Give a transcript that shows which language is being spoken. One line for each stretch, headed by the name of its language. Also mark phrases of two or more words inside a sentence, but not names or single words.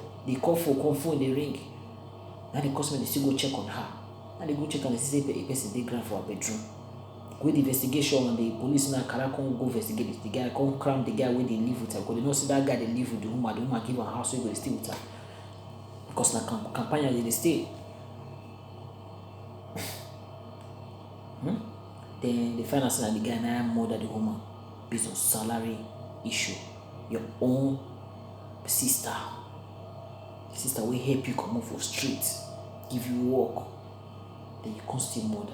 Nigerian Pidgin: They call phone dey ring. Now the customer dey still go check on her. Now they go check and they see say a person dey ground for her bedroom. With the investigation, and the police now come go investigate the guy, come cram the guy wey dey live with her, because they know say that guy dey live with the woman. The woman give her house, so he go dey stay with her. Because na campaigner they dey stay. Then they find out that the guy now murder the woman based on salary issue. Your own sister will help you come up for street, give you work, then you can't still murder.